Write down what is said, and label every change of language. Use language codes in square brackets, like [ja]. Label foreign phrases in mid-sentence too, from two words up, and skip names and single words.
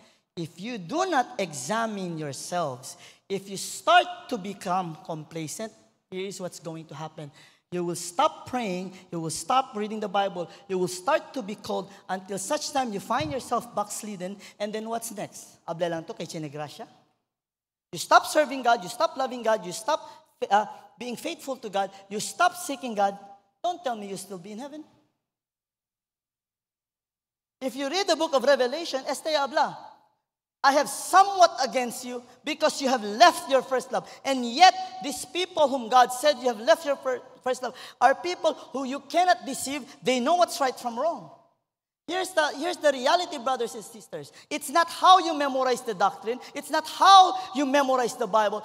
[en] If you do not examine yourselves, if you start to become complacent, here is what's going to happen. You will stop praying, you will stop reading the Bible, you will start to be cold until such time you find yourself backslidden, and then what's next? [hil] Abla lang to kay Chinegracia. [en] You stop serving God, you stop loving God, you stop being faithful to God, you stop seeking God. Don't tell me you'll still be in heaven. If you read the book of Revelation, este habla, I have somewhat against you because you have left your first love. And yet, these people whom God said you have left your first love are people who you cannot deceive. They know what's right from wrong. Here's the reality, brothers and sisters. It's not how you memorize the doctrine. It's not how you memorize the Bible.